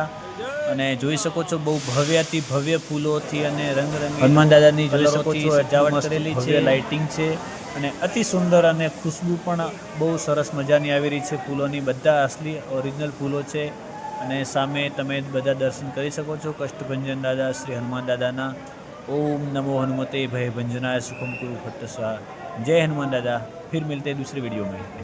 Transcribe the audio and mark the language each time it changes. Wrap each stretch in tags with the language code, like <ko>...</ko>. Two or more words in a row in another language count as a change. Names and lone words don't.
<gu>અને જોઈ શકો છો બહુ ભવ્યથી ભવ્ય ફૂલોથી અને રંગરંગી હનુમાન દાદાની જોઈ શકો છો સજાવટ કરેલી છે, લાઇટિંગ છે અને અતિ સુંદર અને ખુશ્બુ પણ બહુ સરસ મજાની આવી રહી છે ફૂલોની, બધા અસલી ઓરિજિનલ ફૂલો છે। અને સામે તમે બધા દર્શન કરી શકો છો કષ્ટભંજન દાદા શ્રી હનુમાન દાદાના।</gu> <sa>ओम नमो हनुमते भय भंजनाय सुखम कुरु फट्ट स्वाहा।</sa> <hi>जय हनुमान दादा। फिर मिलते हैं दूसरे वीडियो में।</hi>